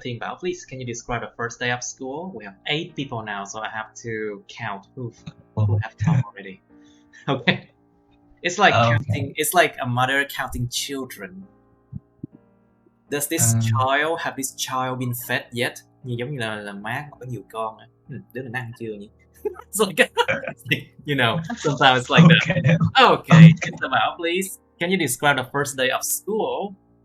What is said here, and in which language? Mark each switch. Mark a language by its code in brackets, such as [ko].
[en] Thiên Bảo, please, can you describe the first day of school? We have 8 people now, so I have to count who have come already. Okay. It's like counting. It's like a mother counting children. Does this child have this child been fed yet? [vi] Giống như là má có nhiều con. Đứa này ăn chưa nhỉ? [en] It's like, sometimes it's like that. Okay, Mr. Bảo, please, can you describe the first day of school?